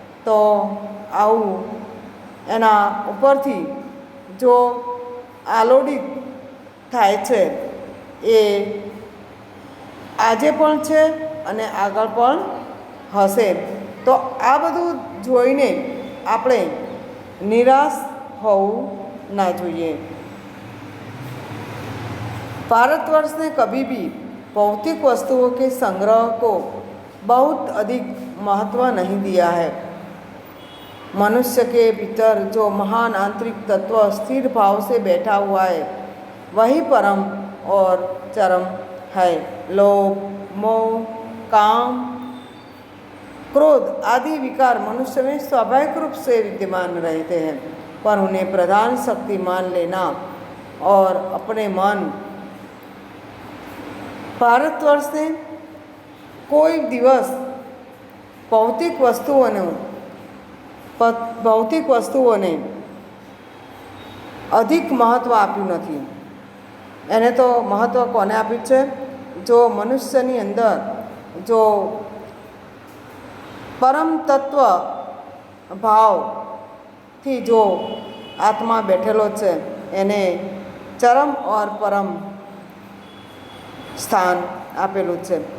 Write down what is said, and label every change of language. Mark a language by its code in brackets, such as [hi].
[gu] તો આવું એના ઉપરથી જો આલોડિત થાય છે એ આજે પણ છે અને આગળ પણ હશે। તો આ બધું જોઈને આપણે નિરાશ હોવું ना જોઈએ। [hi] भारतवर्ष ने कभी भी भौतिक वस्तुओं के संग्रह को बहुत अधिक महत्व नहीं दिया है। मनुष्य के भीतर जो महान आंतरिक तत्व स्थिर भाव से बैठा हुआ है वही परम और चरम है। लोभ मोह काम क्रोध आदि विकार मनुष्य में स्वाभाविक रूप से विद्यमान रहते हैं, पर उन्हें प्रधान शक्ति मान लेना और अपने मन [gu] भारतवर्ष ने कोई दिवस भौतिक वस्तुओने अधिक महत्व आप्યું નથી। એને તો મહત્ત્વ કોને આપ્યું છે? જો મનુષ્યની અંદર જો પરમ તત્વ ભાવથી જો આત્મા બેઠેલો છે એને ચરમ ઓર પરમ સ્થાન આપેલું છે.